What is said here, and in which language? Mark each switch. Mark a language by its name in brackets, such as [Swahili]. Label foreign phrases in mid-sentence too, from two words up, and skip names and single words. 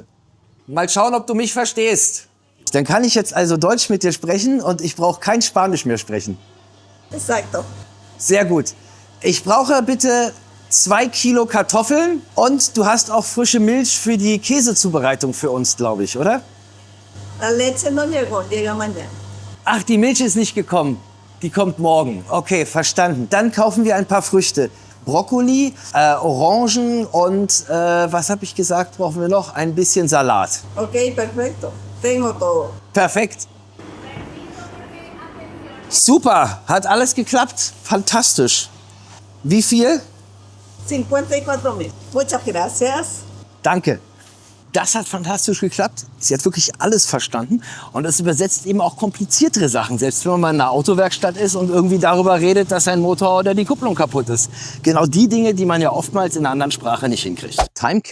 [German] Mal schauen, ob du mich verstehst. Dann kann ich jetzt also Deutsch mit dir sprechen und ich brauche kein Spanisch mehr sprechen. Exacto. Sehr gut. Ich brauche bitte 2 Kilo Kartoffeln und du hast auch frische Milch für die Käsezubereitung für uns, glaube ich, oder? [Spanish] La leche no llegó, llega mañana. [German] Ach, die Milch ist nicht gekommen. Die kommt morgen. Okay, verstanden. Dann kaufen wir ein paar Früchte. Brokkoli, Orangen und was habe ich gesagt, brauchen wir noch? Ein bisschen Salat. [Spanish] Ok, perfecto. Tengo todo. [German] Perfekt. Super, hat alles geklappt. Fantastisch. Wie viel? 54.000. [Spanish] Muchas gracias. [German] Danke. Das hat fantastisch geklappt. Sie hat wirklich alles verstanden. Und es übersetzt eben auch kompliziertere Sachen. Selbst wenn man mal in einer Autowerkstatt ist und irgendwie darüber redet, dass ein Motor oder die Kupplung kaputt ist. Genau die Dinge, die man ja oftmals in einer anderen Sprache nicht hinkriegt.